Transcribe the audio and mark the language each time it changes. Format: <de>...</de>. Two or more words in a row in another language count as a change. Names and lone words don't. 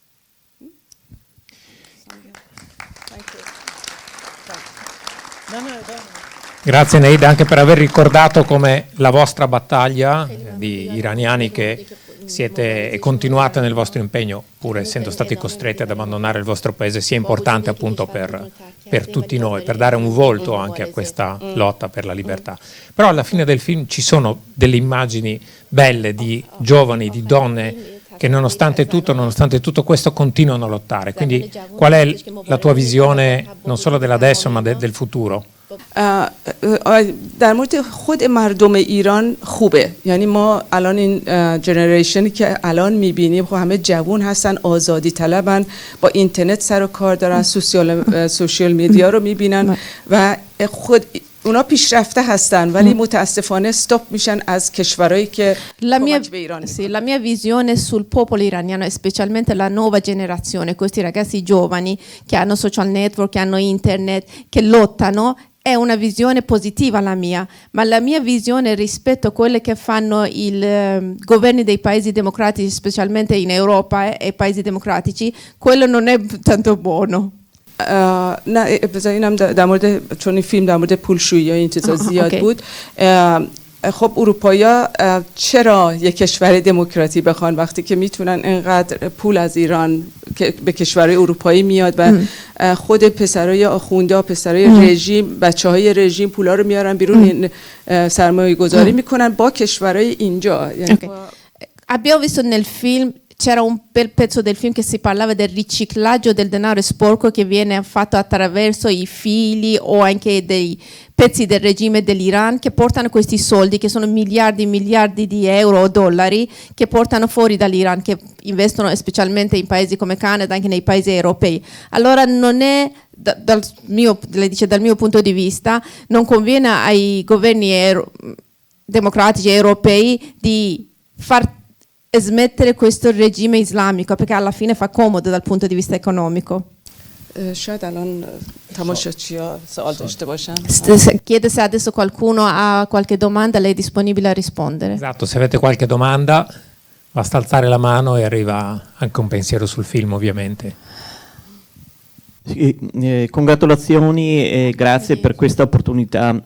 <it>Grazie Neida anche per aver ricordato come la vostra battaglia di iraniani che siete e continuate nel vostro impegno, pur essendo stati costretti ad abbandonare il vostro paese, sia importante appunto per tutti noi, per dare un volto anche a questa lotta per la libertà. Però alla fine del film ci sono delle immagini belle di giovani, di donne che nonostante tutto questo continuano a lottare. Quindi qual è la tua visione non solo dell'adesso ma del futuro?</it> <fa>در مورد خود مردم ایران خوبه. یعنی ما الان این جنریشنی که الان میبینیم خب همه جوان هستن، آزادی طلبن، با اینترنت سر و کار دارن،</fa> <en>social media</en> <fa>رو میبینن و خود اونا پیشرفته هستن، ولی متاسفانه استاپ میشن از کشورهایی که کمک به ایران.</fa> <it>La mia visione sul popolo iraniano e specialmente la nuova generazione, questi ragazzi giovani che hanno social network, che hanno internet, che lottano, è una visione positiva la mia, ma la mia visione rispetto a quelle che fanno i governi dei paesi democratici, specialmente in Europa e paesi democratici, quello non è tanto buono.</it> <fa>نه بذارینم در مورد، چون این فیلم در مورد پولشویی یا این چیزا زیاد بود. خب اروپایی‌ها چرا یک کشور دموکراتی بخوان وقتی که میتونن اینقدر پول از ایران که به کشورهای اروپایی میاد و خود پسرای آخونده، پسرای رژیم، بچه‌های رژیم پولا رو میارن بیرون، سرمایه گذاری میکنن با کشورهای اینجا.</fa> <it>Abbiamo visto nel film, c'era un bel pezzo del film che si parlava del riciclaggio del denaro sporco che viene fatto attraverso i figli o anche dei pezzi del regime dell'Iran che portano questi soldi, che sono miliardi e miliardi di euro o dollari, che portano fuori dall'Iran, che investono specialmente in paesi come Canada, anche nei paesi europei. Allora non è, dal mio punto di vista, non conviene ai governi democratici europei di far smettere questo regime islamico, perché alla fine fa comodo dal punto di vista economico.</it> <fa>شاید الان تماشاچی‌ها سوال داشته باشن.</fa> <it>Chiede se adesso qualcuno ha qualche domanda, lei è disponibile a rispondere. Esatto, se avete qualche domanda basta alzare la mano e arriva anche un pensiero sul film ovviamente. Sì, congratulazioni e grazie per questa opportunità.</it>